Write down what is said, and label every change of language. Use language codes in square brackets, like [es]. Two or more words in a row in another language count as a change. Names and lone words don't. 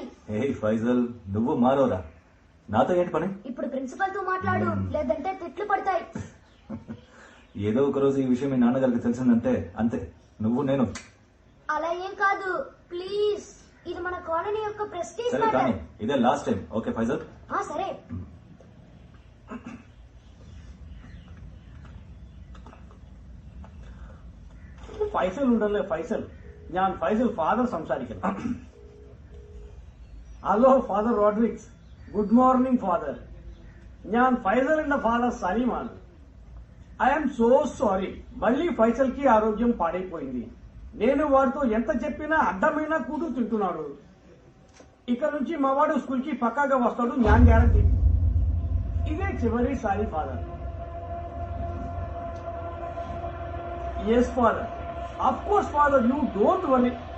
[te] ఏ ఫైజల్, నువ్వు మారోరా, నాతో ఏంటి పని? ఇప్పుడు ప్రిన్సిపల్ తో మాట్లాడు, లేదంటే తిట్లు పడతాయి. ఏదో ఒక రోజు ఈ విషయం మీ నాన్నగారికి తెలిసిందంటే అంతే, నువ్వు నేను. అలా ఏం కాదు ప్లీజ్, ఇది మన కాలనీ యొక్క ప్రెస్టీజ్ సరే కానీ మ్యాటర్. ఇదే [en] last time, [te] ఓకే ఫైజల్? సరే. [ml] ഫൈസൽ ഉണ്ടല്ലേ ഫൈസൽ, ഞാൻ ഫൈസൽ ഫാദർ സംസാരിക്കുന്നു. [en] Hello Father Rodrigues, good morning Father. [ml] ഞാൻ ഫൈസലിന്റെ ഫാദർ സലീമാണ്. [en] I'm so sorry, [te] మళ్ళీ ఫైసల్ కి ఆరోగ్యం పాడైపోయింది. నేను వాడితో ఎంత చెప్పినా అడ్డమైనా కూడు తింటున్నాడు. ఇక నుంచి మా వాడు స్కూల్ కి పక్కాగా వస్తాడు, నేను గ్యారంటీ. ఇదే చివరి సారీ ఫాదర్. [en] Yes Father, of course Father, you don't worry.